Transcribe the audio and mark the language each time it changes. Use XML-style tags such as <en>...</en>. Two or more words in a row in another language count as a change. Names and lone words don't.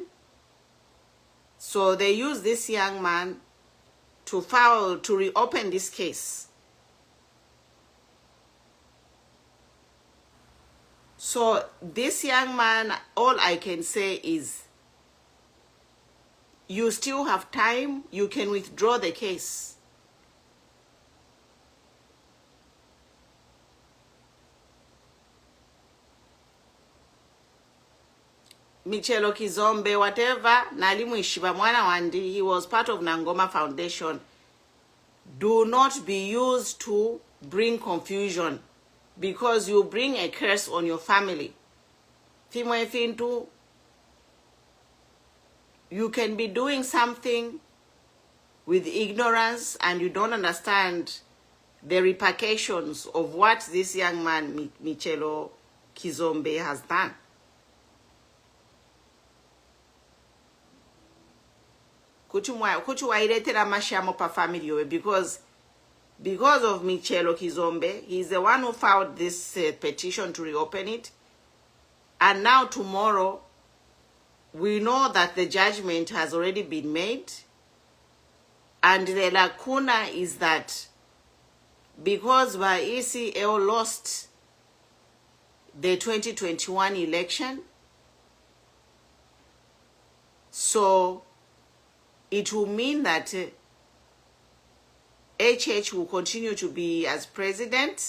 <en>So they used this young man to reopen this case. So this young man, all I can say is, you still have time. You can withdraw the case. Michelo Kizombe, whatever,</en> <bem>nalimu ishiba mwana wandi,</bem> <en>he was part of Nangoma Foundation. do not be used to bring confusion, because you bring a curse on your family. You can be doing something with ignorance and you don't understand the repercussions of what this young man, Michelo Kizombe, has done.</en> <bem>Kuchuwairetera mashamo pa</bem> <en>family because of Michelo Kizombe, he's the one who filed this petition to reopen it. And now tomorrow, we know that the judgment has already been made. And the lacuna is that because by ECL lost the 2021 election, so it will mean that HH will continue to be as president.</en>